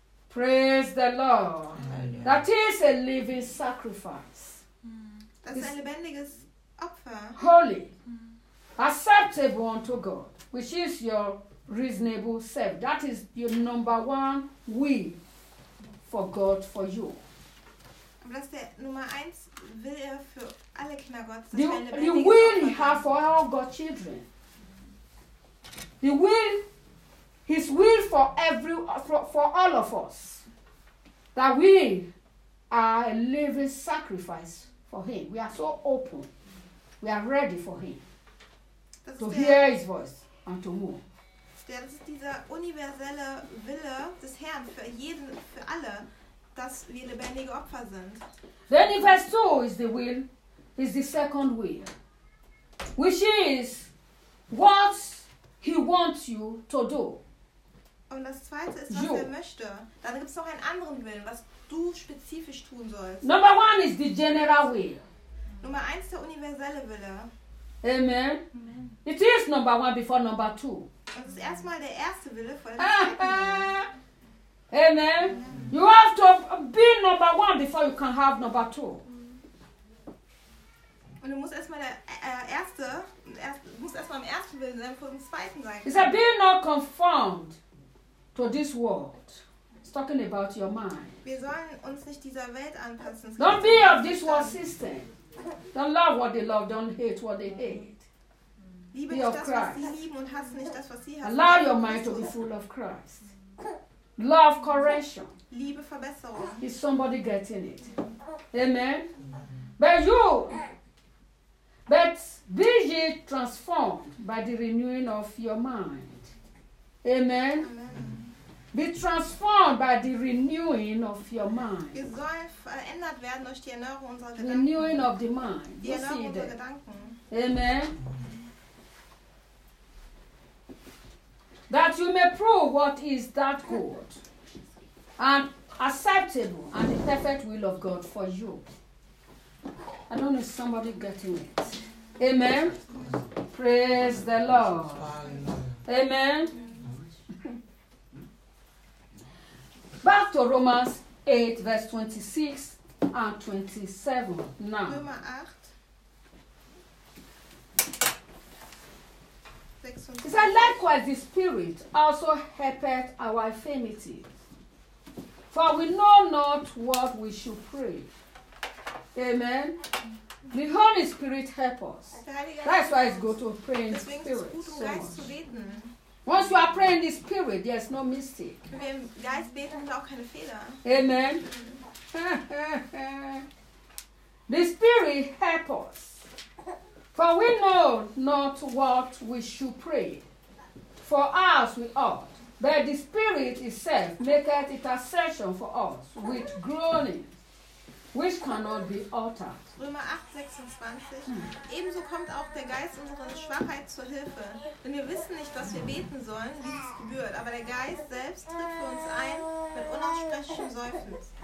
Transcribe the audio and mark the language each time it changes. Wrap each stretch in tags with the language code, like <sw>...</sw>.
<en>Praise the Lord. Amen. That is a living sacrifice.</en> <de>Das ist ein lebendiges Opfer.</de> <en>Holy. Acceptable unto God, which is your reasonable self. That is your number one will for God for you.</en> <de>Aber das ist der Nummer eins will er für alle Kinder Gottes.</de> <en>The will he has for all God's children. The will, his will for all of us, that we are a living sacrifice for him. We are so open, we are ready for him to hear his voice and to move.</en> <de>Das ist dieser universelle Wille des Herrn für jeden, für alle, dass wir lebendige Opfer sind.</de> <en>Then in verse 2 is the will, is the second will, which is what he wants you to do.</en> <de>Und das zweite ist, was you. Er möchte. Dann gibt es noch einen anderen Willen, was du spezifisch tun sollst.</de> <en>Number one is the general will.</en> <de>Nummer eins, der universelle Wille.</de> <en>Amen. Amen. It is number one before number two.</en> <de>Das ist erstmal der erste Wille vor dem zweiten Wille. Amen. Amen.</de> <en>You have to be number one before you can have number two.</en> <de>Und du musst erstmal erstmal im ersten Willen sein, vor dem zweiten sein.</de> <en>He said, be not conformed to this world. It's talking about your mind.</en> <de>Wir sollen uns nicht dieser Welt anpassen.</de> <en>Don't be of this world system. Don't love what they love, don't hate what they hate.</en> <de>Liebe nicht das, was sie lieben und hasse nicht das, was sie hassen.</de> <en>Allow your mind to be full of Christ. Love correction.</en> <de>Liebe Verbesserung.</de> <en>Is somebody getting it? Amen. But you. But be ye transformed by the renewing of your mind. Amen. Amen. Be transformed by the renewing of your mind.</en> <de>Wir sollen verändert werden durch die Erneuerung unserer Gedanken.</de> <en>Renewing of the mind.</en> <de>Die Erneuerung unserer Gedanken.</de> <en>Amen. That you may prove what is that good and acceptable and the perfect will of God for you. I don't know if somebody getting it. Amen. Praise the Lord. Amen. Back to Romans 8, verse 26 and 27. Now.</en> <de>Römer 8.</de> <en>He said, likewise the Spirit also helpeth our infirmity. For we know not what we should pray. Amen. The Holy Spirit help us. That's why it's good to pray in spirit. So much. Once you are praying in the spirit, there is no mistake.</en> <de>Wenn wir im Geist beten, ist auch keine Fehler.</de> <en>Amen. Amen. The Spirit help us. For we know not what we should pray. For us we ought. But the Spirit itself maketh intercession for us with groaning, which cannot be uttered.</en> <de>Römer 8, 26. Ebenso kommt auch der Geist unserer Schwachheit zur Hilfe. Denn wir wissen nicht, was wir beten sollen, wie es gebührt. Aber der Geist selbst tritt für uns ein mit unaussprechlichem Seufzen.</de>